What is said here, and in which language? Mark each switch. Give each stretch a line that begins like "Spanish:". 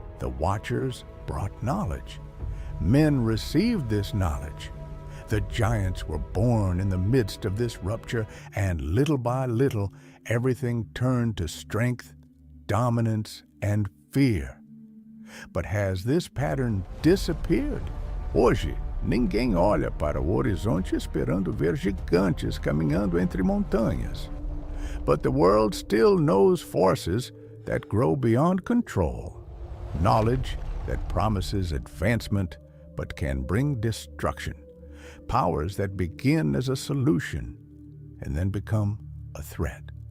English: The Watchers brought knowledge. Men received this knowledge. The giants were born in the midst of this rupture, and little by little, everything turned to strength, dominance, and fear. But has this pattern disappeared?
Portuguese: Hoje, ninguém olha para o horizonte esperando ver gigantes caminhando entre montanhas.
English: But the world still knows forces that grow beyond control, knowledge that promises advancement but can bring destruction, powers that begin as a solution and then become a threat.